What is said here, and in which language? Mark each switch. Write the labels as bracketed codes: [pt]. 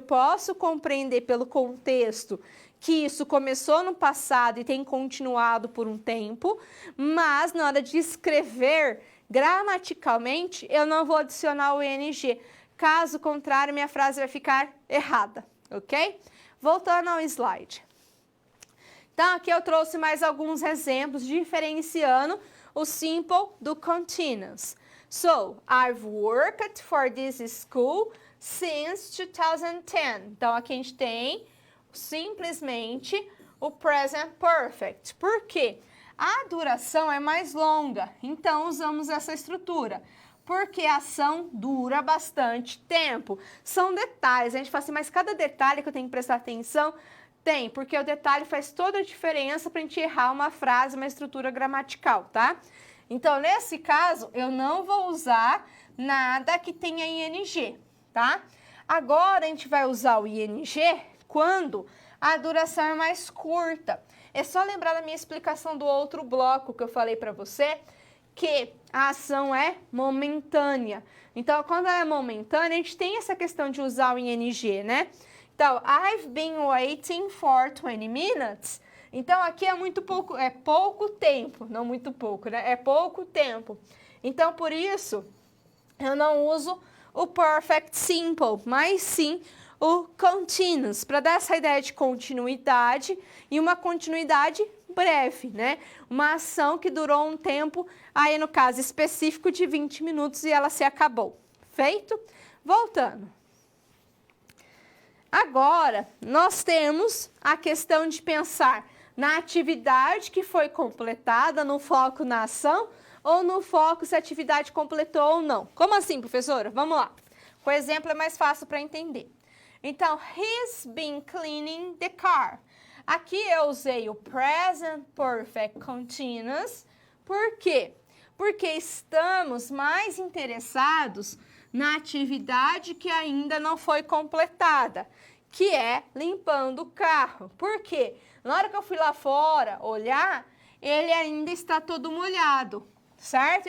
[pt] Eu posso compreender pelo contexto que isso começou no passado e tem continuado por um tempo, mas na hora de escrever gramaticalmente, eu não vou adicionar o ing. Caso contrário, minha frase vai ficar errada, ok? Voltando ao slide. Então, aqui eu trouxe mais alguns exemplos diferenciando o simple do continuous. [en] So, I've worked for this school since 2010. [pt] Então, aqui a gente tem simplesmente o present perfect. Por quê? A duração é mais longa, então usamos essa estrutura. Porque a ação dura bastante tempo. São detalhes, a gente fala assim, mas cada detalhe que eu tenho que prestar atenção... Tem, porque o detalhe faz toda a diferença para a gente errar uma frase, uma estrutura gramatical, tá? Então, nesse caso, eu não vou usar nada que tenha ing, tá? Agora, a gente vai usar o ing quando a duração é mais curta. É só lembrar da minha explicação do outro bloco que eu falei para você, que a ação é momentânea. Então, quando ela é momentânea, a gente tem essa questão de usar o ing, né? Então, [en] I've been waiting for 20 minutes. [pt] Então, aqui é pouco tempo, não muito pouco, né? É pouco tempo. Então, por isso, eu não uso o perfect simple, mas sim o continuous, para dar essa ideia de continuidade e uma continuidade breve, né? Uma ação que durou um tempo, aí no caso específico de 20 minutos e ela se acabou. Feito? Voltando. Agora, nós temos a questão de pensar na atividade que foi completada, no foco na ação, ou no foco se a atividade completou ou não. Como assim, professora? Vamos lá. O exemplo é mais fácil para entender. Então, [en] he's been cleaning the car. [pt] Aqui eu usei o present perfect continuous. Por quê? Porque estamos mais interessados na atividade que ainda não foi completada, que é limpando o carro. Por quê? Na hora que eu fui lá fora olhar, ele ainda está todo molhado, certo?